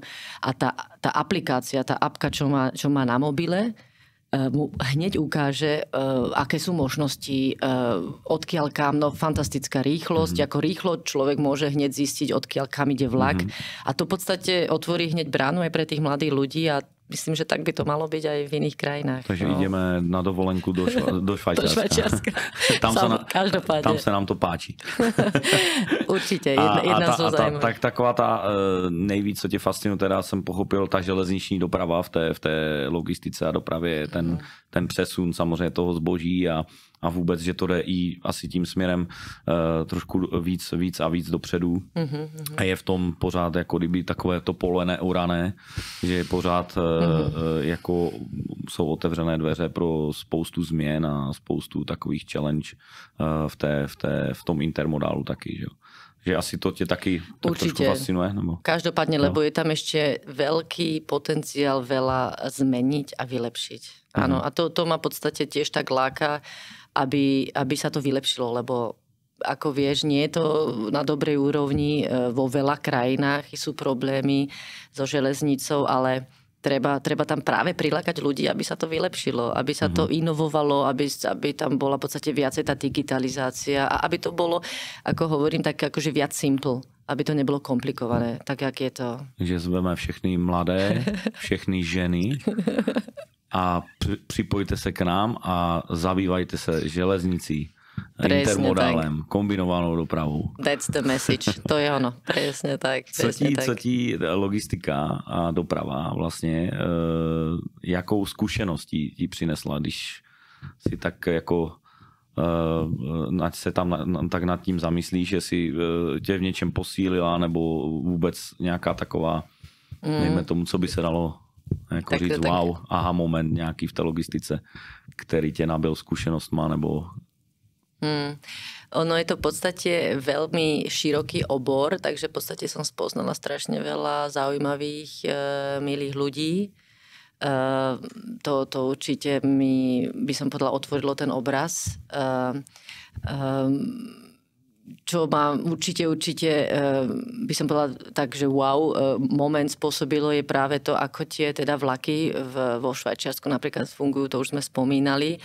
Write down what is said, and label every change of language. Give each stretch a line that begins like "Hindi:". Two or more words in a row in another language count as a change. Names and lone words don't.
Slovak: A tá aplikácia, tá apka, čo má na mobile, mu hneď ukáže, aké sú možnosti, odkiaľ kam, fantastická rýchlosť, ako rýchlo človek môže hneď zistiť, odkiaľ kam ide vlak. A to v podstate otvorí hneď bránu aj pre tých mladých ľudí a myslím, že tak by to malo byť aj v iných krajinách. Takže ideme na dovolenku do Švajčiarska. Tam sa nám to páči. Určite, jedna zo zájmů.
Czech: Tak taková ta nejvíc, co tě fascinuje, teda jsem pochopil, ta železniční doprava v té logistice a dopravě, ten přesun samozřejmě toho zboží a vůbec, že to jde i asi tím směrem trošku víc a víc dopředu. A je v tom pořád jako kdyby takové to pole neurané, že je pořád jako jsou otevřené dveře pro spoustu změn a spoustu takových challenge v tom intermodálu taky, že jo. Že asi to tě taky tak trošku fascinuje? Nebo?
Slovak: Každopádne, lebo je tam ešte veľký potenciál veľa zmeniť a vylepšiť. Áno, a to ma v podstate tiež tak láka, aby sa to vylepšilo, lebo ako vieš, nie je to na dobrej úrovni, vo veľa krajinách sú problémy so železnicou, ale treba tam práve prilákať ľudí, aby sa to vylepšilo, aby sa to inovovalo, aby tam bola v podstate viacej tá digitalizácia a aby to bolo, ako hovorím, tak akože viac simple, aby to nebolo komplikované, tak jak je to.
Czech: Že zveme všechny mladé, všechny ženy a připojte se k nám a zabývajte se železnicí. Presne intermodálem, tak. Kombinovanou dopravou.
English: That's the message.
Slovak: To je ono. Presne tak.
Czech: Co ti logistika a doprava vlastně, jakou zkušeností ti přinesla, když si tak jako se tam tak nad tím zamyslíš, že si tě v něčem posílila, nebo vůbec nějaká taková, dejme tomu, co by se dalo jako tak, říct, wow, aha moment nějaký v té logistice, který tě nabil zkušenostma, nebo...
Slovak: Ono je to v podstate veľmi široký obor, takže v podstate som spoznala strašne veľa zaujímavých, milých ľudí. To určite mi, by som povedala, otvorilo ten obraz. Čo ma určite by som povedala tak, že wow, moment spôsobilo je práve to, ako tie teda vlaky vo Švajčiarsku napríklad fungujú, to už sme spomínali.